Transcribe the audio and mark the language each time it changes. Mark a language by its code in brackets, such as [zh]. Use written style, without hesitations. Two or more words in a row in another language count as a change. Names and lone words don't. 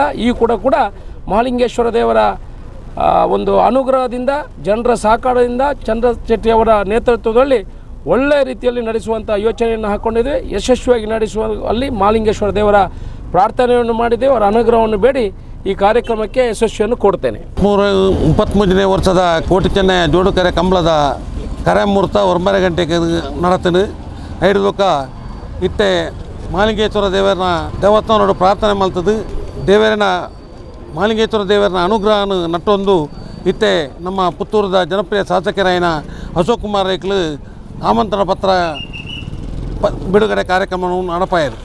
[kn] ಈ ಕೂಡ ಮಹಾಲಿಂಗೇಶ್ವರ ದೇವರ ಒಂದು ಅನುಗ್ರಹದಿಂದ, ಜನರ ಸಹಕಾರದಿಂದ, ಚಂದ್ರ ಶೆಟ್ಟಿಯವರ ನೇತೃತ್ವದಲ್ಲಿ ಒಳ್ಳೆಯ ರೀತಿಯಲ್ಲಿ ನಡೆಸುವಂಥ ಯೋಚನೆಯನ್ನು ಹಾಕ್ಕೊಂಡಿದ್ದೇವೆ. ಯಶಸ್ವಿಯಾಗಿ ನಡೆಸುವಲ್ಲಿ ಮಹಾಲಿಂಗೇಶ್ವರ ದೇವರ ಪ್ರಾರ್ಥನೆಯನ್ನು ಮಾಡಿದ್ದೇವೆ. ಅವರ ಅನುಗ್ರಹವನ್ನು ಬೇಡಿ ಈ ಕಾರ್ಯಕ್ರಮಕ್ಕೆ ಯಶಸ್ವಿಯನ್ನು ಕೊಡ್ತೇನೆ. [tcy] 33ನೇ ವರ್ಷದ ಕೋಟಿ ಚೆನ್ನಯ್ಯ ಜೋಡುಕರೆ ಕಂಬಳದ ಕರೆಮೂರ್ತ 9 ಗಂಟೆಗೆ ನಡತನು ಐಡುಕ ಇತ್ತೆ ಮಹಾಲಿಂಗೇಶ್ವರ ದೇವರನ ದೇವಸ್ಥಾನೋಡು ಪ್ರಾರ್ಥನೆ ಮಾಡ್ತದೆ. ದೇವರಿನ ಮಹಾಲಿಂಗೇಶ್ವರ ದೇವರನ ಅನುಗ್ರಹನ ನಟ್ಟೊಂದು ಇತ್ತೆ ನಮ್ಮ ಪುತ್ತೂರದ ಜನಪ್ರಿಯ ಶಾಸಕರಾಯಿನ ಅಶೋಕ್ ಕುಮಾರ್ ರೈಕ್ಲು ಆಮಂತ್ರಣ ಪತ್ರ ಬಿಡುಗಡೆ ಕಾರ್ಯಕ್ರಮವನ್ನು ನಡಪಾಯಿರು.